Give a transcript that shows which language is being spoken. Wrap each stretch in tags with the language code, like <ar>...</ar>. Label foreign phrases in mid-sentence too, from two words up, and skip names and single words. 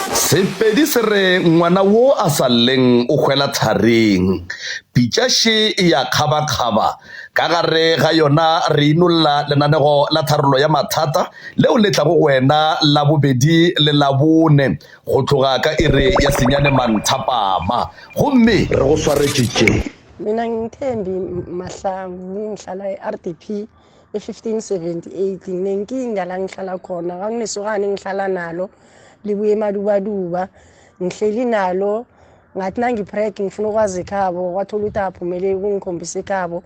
<nso>Sepedi se re ngwana wo a sa lleng o hwela thareng, pitšaše ya kgaba-kgaba ka gare ga yona re inolla lenanego la tharollo ya mathata leo le tlago wena la bobedi le la bone go tloga ka iri ya senyane manthapama gomme re go swaretšitše.</nso> <nr>Mina ngithembi Mahlangu ngihlala e-RDP e-1578 nginenkinga la ngihlala khona kanginesokane ngihlala nalo libuye emadubaduba ngihleli nalo ngathi nangipreg ngifuna ukwazi ekhabo kwathola ukuthi aphumele ukungikhombisa ekhabo</nr>